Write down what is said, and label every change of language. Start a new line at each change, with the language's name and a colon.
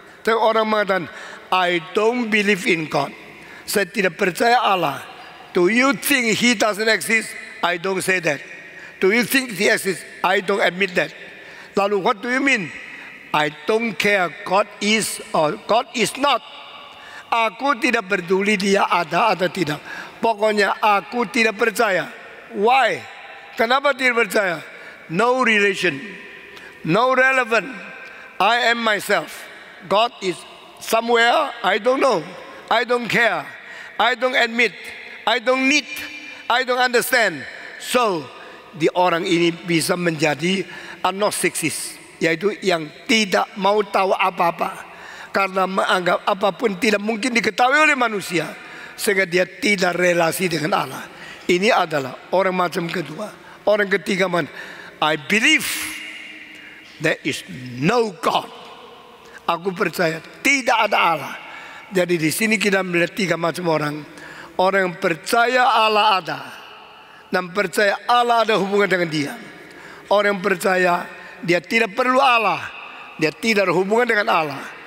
Indonesian: Tapi orang mengatakan,
English: I don't believe in God.
Indonesian: Saya tidak percaya Allah.
English: Do you think He doesn't exist? I don't say that. Do you think He exists? I don't admit that. Lalu what do you mean? I don't care God is or God is not.
Indonesian: Aku tidak peduli Dia ada atau tidak. Pokoknya aku tidak percaya.
English: Why?
Indonesian: Kenapa tidak percaya?
English: No relation, no relevant. I am myself. God is somewhere, I don't know. I don't care. I don't admit. I don't need. I don't understand.
Indonesian: So, di orang ini bisa menjadi agnostikis, yaitu yang tidak mau tahu apa-apa. Karena menganggap apapun tidak mungkin diketahui oleh manusia, sehingga dia tidak relasi dengan Allah. Ini adalah orang macam kedua. Orang ketiga,
English: I believe there is no God.
Indonesian: Aku percaya tidak ada Allah. Jadi di sini kita melihat tiga macam orang. Orang yang percaya Allah ada dan percaya Allah ada hubungan dengan dia. Orang yang percaya dia tidak perlu Allah, dia tidak ada hubungan dengan Allah.